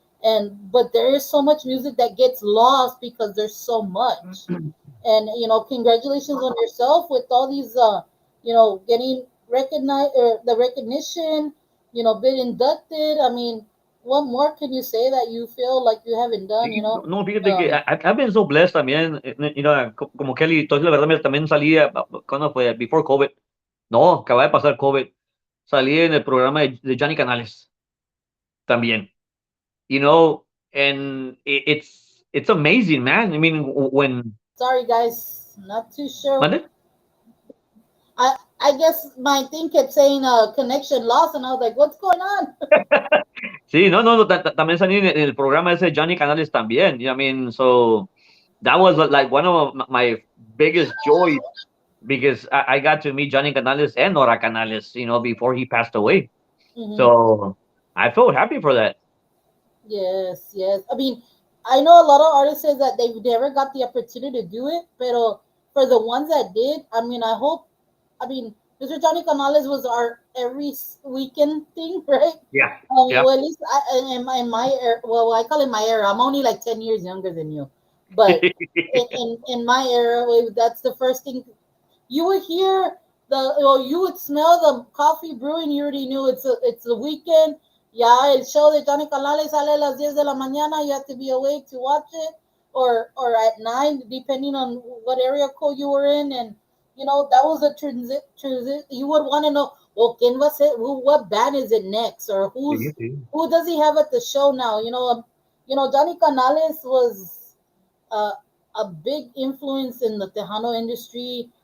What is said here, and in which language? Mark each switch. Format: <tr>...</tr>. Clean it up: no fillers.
<en>And but there is so much music that gets lost because there's so much. And congratulations on yourself with all these getting recognized or the recognition, been inducted. I mean, what more can you say that you feel like you haven't done,</en> <es>Sí, no, fíjate que um</es> <en>I've been so blessed</en> <es>también, como Kelly, entonces la verdad también salí, cuando fue?</es> <en>Before COVID.</en> <es>No, acaba de pasar COVID. Salí en el programa de Johnny Canales también.</es> <en>And it's amazing, man. I mean, when sorry guys, not too sure.</en> <es>¿Mande?</es> <en>I guess my thing kept saying connection lost, and I was like, what's going on?</en> <es>Sí, no, no, no, también salí en el programa ese de Johnny Canales también.</es> <en>I mean, so that was like one of my biggest joys because I got to meet Johnny Canales and Nora Canales, before he passed away. Hmm. So I felt happy for that. Yes, yes. I mean, I know a lot of artists say that they've never got the opportunity to do it, but for the ones that did, I mean, I hope. I mean, Mr. Johnny Canales was our every weekend thing, right? Yeah. Yeah. Well, at least in my era, well, I call it my era. I'm only like 10 years younger than you, but in my era, that's the first thing you would hear you would smell the coffee brewing. You already knew it's the weekend.</en> <es>Yeah, el show de Johnny Canales sale a las 10 de la mañana.</es> <en>You have to be awake to watch it, or at 9, depending on what area code you were in. And that was a transit. You would want to know, well,</en> <es>quién va a ser,</es> <en>what band is it next, or</en> <es>Sí, sí.</es> <en>who does he have at the show now? Johnny Canales was uh, a big influence in the Tejano industry.</en>